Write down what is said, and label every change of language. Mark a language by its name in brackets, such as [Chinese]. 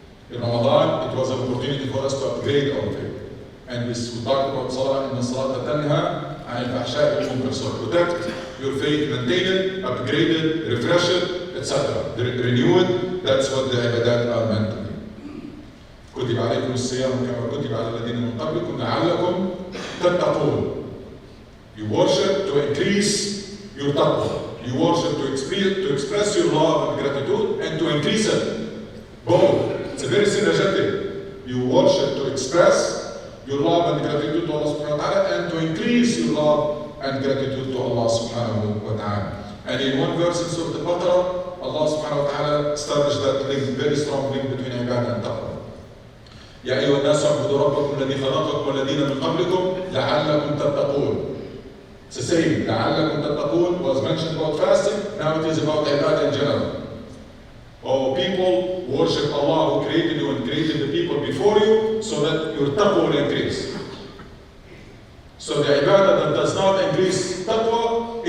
[English] In Ramadan, it was an opportunity for us to upgrade our faith. And we talked about Salah, and Salah [Arabic] tanha عن الفحشاء والمنكر. [English] So protect your faith, maintain it, upgrade it, refresh it, etc. Renew it. That's what the ibadat are meant to be. [Arabic] كتب عليكم الصيام كما كتب على الذين من قبلكم لعلكم تتقون. [English] You worship to increase your taqwa. You worship to express your love and gratitude and to increase it. Both. It's a very synergetic. You worship to express your love and gratitude to Allah subhanahu wa ta'ala and to increase your love and gratitude to Allah subhanahu wa ta'ala. And in one verse in Surah Al-Baqarah, Allah subhanahu wa ta'ala established that link, very strong link between ibadah and taqwa. [Arabic] يا أيها الناس اعبدوا ربكم الذي خلقكم والذين من قبلكم لعلكم تتقون. [English] It's the same. [Arabic] لعلكم تتقون [English] was mentioned about fasting. Now it is about ibadah in general. Oh, people worship Allah who created you and created the people before you so that your taqwa will increase. So the ibadah that does not increase taqwa